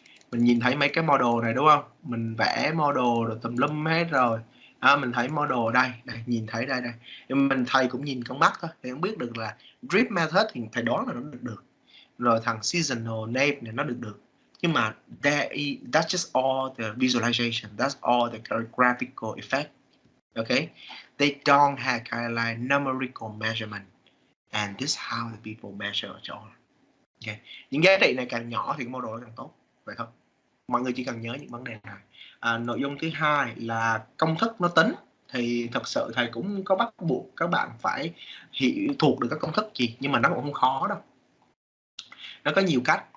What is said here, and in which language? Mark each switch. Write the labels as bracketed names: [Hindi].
[Vietnamese] Mình nhìn thấy mấy cái model này đúng không? Mình vẽ model rồi tùm lum hết rồi. Mình thấy model đây, nhìn thấy đây. Nhưng thầy cũng nhìn con mắt thôi, thì không biết được là drip method thì thầy đoán là nó được. Rồi thằng seasonal name này nó được. Nhưng mà [English] that's just all the visualization, that's all the graphical effect. Okay, they don't have kind of like numerical measurement, and this is how the people measure cho. [Vietnamese] Okay, những giá trị này càng nhỏ thì cái model càng tốt, vậy thôi. Mọi người chỉ cần nhớ những vấn đề này. Nội dung thứ hai là công thức nó tính, thì thật sự thầy cũng có bắt buộc các bạn phải thuộc được các công thức gì, nhưng mà nó cũng không khó đâu. Nó có nhiều cách.